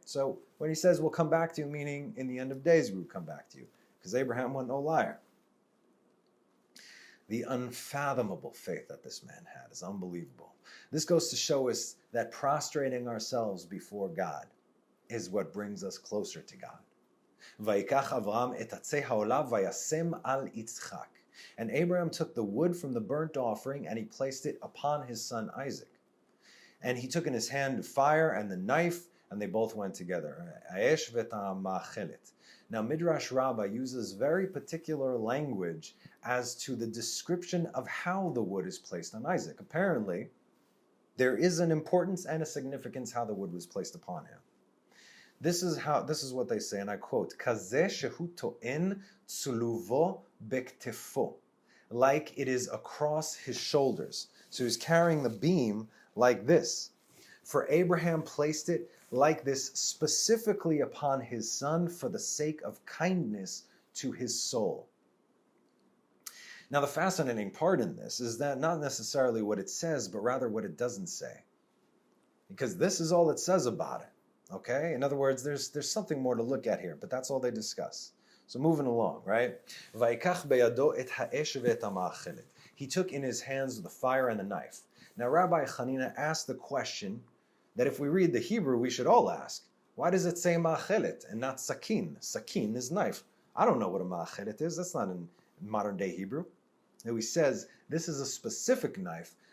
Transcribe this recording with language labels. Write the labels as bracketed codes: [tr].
[en] So when he says, we'll come back to you, meaning in the end of days we would come back to you, because Abraham was no liar. The unfathomable faith that this man had is unbelievable. This goes to show us that prostrating ourselves before God is what brings us closer to God. [he] ויקח אברהם את עצי העולה וישם על יצחק. [en] And Abraham took the wood from the burnt offering and he placed it upon his son Isaac. And he took in his hand the fire and the knife, and they both went together. [he] האש ואת המאכלת. [en] Now Midrash Rabbah uses very particular language as to the description of how the wood is placed on Isaac. Apparently, there is an importance and a significance how the wood was placed upon him. This is what they say, and I quote, [he] "Kazeh shehu to'en tsuluvo bektefo," [en] like it is across his shoulders. So he's carrying the beam like this. For Abraham placed it like this specifically upon his son for the sake of kindness to his soul. Now the fascinating part in this is that not necessarily what it says, but rather what it doesn't say. Because this is all it says about it. Okay? In other words, there's something more to look at here, but that's all they discuss. So moving along, right? [he] וَيِكَחْ بَيَدُו את האש ואת המאכלת. [en] He took in his hands the fire and the knife. Now Rabbi Hanina asked the question that if we read the Hebrew, we should all ask. Why does it say ma'achelet and not sakin? Sakin is knife. I don't know what a ma'achelet is. That's not in modern day Hebrew. Now he says this is a specific knife.